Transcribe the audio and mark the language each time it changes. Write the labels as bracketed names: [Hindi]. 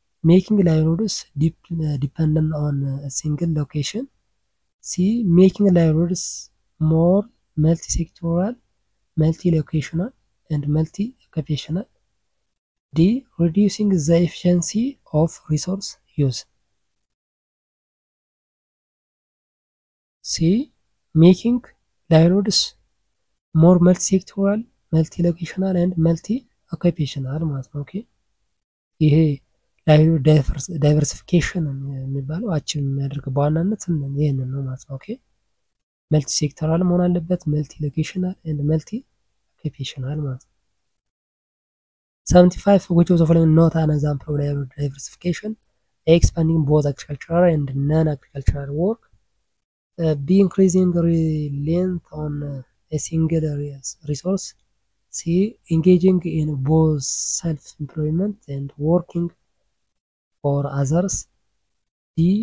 [English] Making livelihoods dependent on a single location. C. Making livelihoods more multi-sectoral, multi-locational, and multi-occupational. D. Reducing the efficiency of resource use. C. Making livelihoods more multi-sectoral, multi-locational, and multi-occupational [Amharic] ማለት ነው። ኦኬ ይሄ ላይቭሊሁድ ዳይቨርሲፊኬሽን የሚባለው አቺቭ የሚያደርገው በዋናነት ይሄንን ነው ማለት ነው። ኦኬ መልቲ ሴክተራል መሆን አለበት፣ መልቲ ሎኬሽናል ኤንድ መልቲ ኦኩፔሽናል ማለት ነው። [English] 75 which of the following not an example of livelihood diversification? A. Expanding both agricultural and non-agricultural work. B. Increasing reliance on a single resource. C. Engaging in both self-employment and working for others. D.